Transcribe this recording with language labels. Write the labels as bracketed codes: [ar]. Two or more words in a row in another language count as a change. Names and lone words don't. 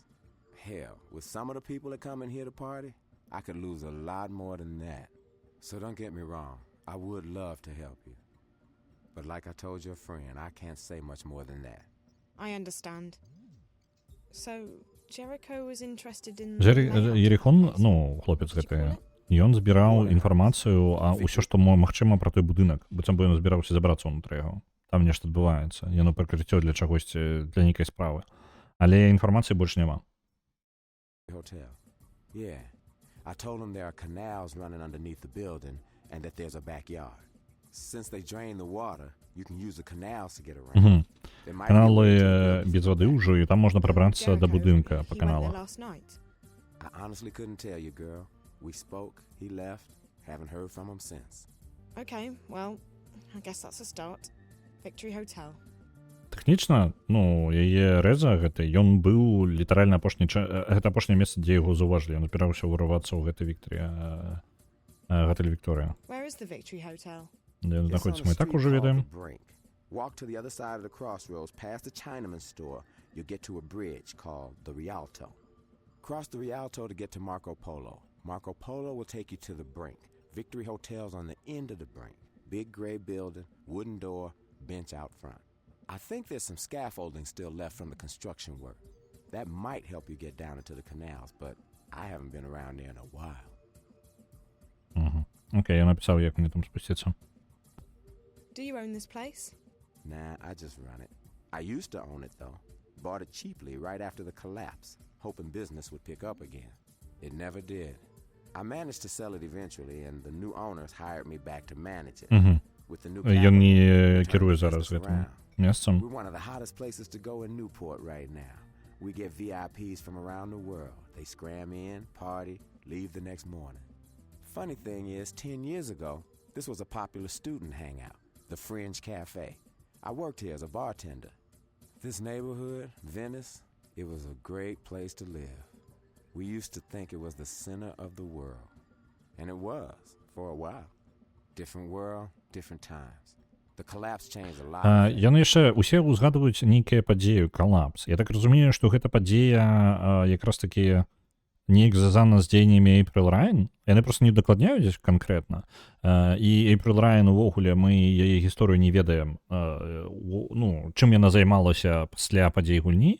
[en] Hell, with some of the people that come in here to party, I could lose a lot more than that. So don't get me wrong. I would love to help you. But like I told your friend, I can't say much more than that. I understand. So, Jericho was interested in... [be] Єріхон, ну, хлопець гэты, ён збіраў інфармацыю, а ўсё, што магчыма пра той будынак, быццам бы ён збіраўся забрацца ўнутры яго. Там нешта адбываецца. Яно прыкрыццё для чагосьці, для нейкай справы. Але інфармацыі больш няма. [en] Hotel. Yeah. I told him there are canals running underneath the building and that there's a backyard. Since they drain the water, you can use the canals to get around. [be] Каналы без воды ўжо, і там можна прабрацца да будынка па каналу. [en] I honestly couldn't tell you, girl. We spoke, he left, haven't heard from him since. Okay, well, I guess that's a start. Victory Hotel. [be] Тэхнічна, ну, яе рэза гэты, ён быў літаральна гэта апошняе месца, дзе яго заўважылі. Ён збіраўся ўрывацца ў гэты гатэль Вікторыя. [en] Where is the Victory Hotel? [be] Ён знаходзіцца, мы і так ужо ведаем. [en] Walk to the other side of the crossroads past the Chinaman store. You'll get to a bridge called the Rialto. Cross the Rialto to get to Marco Polo. Marco Polo will take you to the Brink. Victory Hotel's on the end of the Brink. Big gray building, wooden door, bench out front. I think there's some scaffolding still left from the construction work. That might help you get down into the canals, but I haven't been around there in a while. [uk] Окей, я написав, як мені там спуститься. [en] Do you own this place? Nah, I just run it. I used to own it, though. Bought it cheaply right after the collapse, hoping business would pick up again. It never did. I managed to sell it eventually, and the new owners hired me back to manage it. With the new [be] Ён не керуе зараз гэтым месцам. [en] We're one of the hottest places to go in Newport right now. We get VIPs from around the world. They scram in, party, leave the next morning. Funny thing is, 10 years ago, this was a popular student hangout, the Fringe Cafe. I worked here as a bartender. This neighborhood, Venice, it was a great place to live. We used to think it was the center of the world. And it was, for a while. Different world, different times. The collapse changed a lot. [be] Яны яшчэ усе ўзгадваюць нейкія падзею, калапс. Я так разумею, што гэта падзея якраз такі неяк звязана з дзеяннямі Эйпрыл Райн. Яны проста не дакладняюць канкрэтна. І Эйпрыл Райн увогуле мы яе гісторыю не ведаем. Ну, чым яна займалася пасля падзей гульні.